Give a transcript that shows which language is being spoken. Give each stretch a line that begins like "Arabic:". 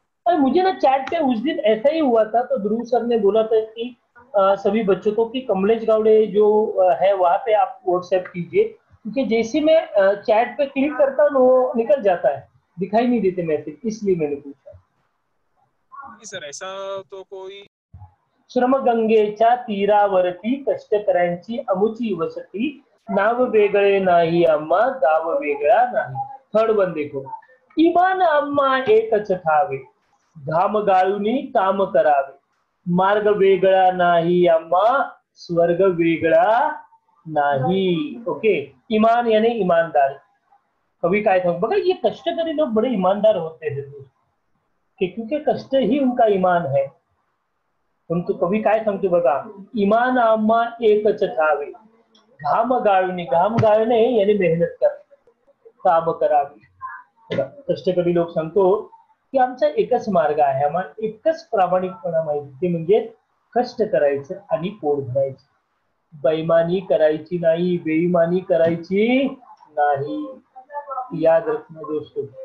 Hindi: अरे मुझे ना चैट पे उस दिन ऐसा ही हुआ था, तो ध्रुव सर ने बोला था कि सभी बच्चों को कि कमलेश गावड़े जो है वहां पे आप व्हाट्सएप कीजिए, क्योंकि जैसे मैं चैट पे क्लिक करता हूँ वो निकल जाता है, दिखाई नहीं देते मैसेज, इसलिए मैंने पूछा। नहीं सर, ऐसा तो कोई।
Marathi: श्रमगंगेच्या तीरावरती कष्टकऱ्यांची अमुची वसती, नाव वेगळे नाही आम्हा, गाव वेगळा नाही।
Hindi: थर्ड वन देखो,
Marathi: इमान आम्हा एकच ठावे, घाम गाळूनी काम करावे, मार्ग वेगळा नाही आम्हा, स्वर्ग वेगळा नाही।
Hindi: ओके, ईमान यानी ईमानदारी।
Marathi: कभी काय था बघा,
Hindi: ये कष्टकरी लोग बड़े ईमानदार होते हैं क्योंकि कष्ट ही उनका ईमान है।
Marathi: परंतु कवी काय सांगतो बघा, इमान आम्हा एकच ठावे, घाम गाळूनी, घाम गाळणे
Hindi: यानी मेहनत कर,
Marathi: काम करावे। कष्टकरी लोक सांगतो की आमचा एकच मार्ग आहे, आम्हाला एकच प्रामाणिकपणा माहिती, ते म्हणजे कष्ट करायचं आणि पोट भरायचं, बेईमानी करायची नाही, बेईमानी करायची नाही,
Hindi: याद रखना दोस्तों।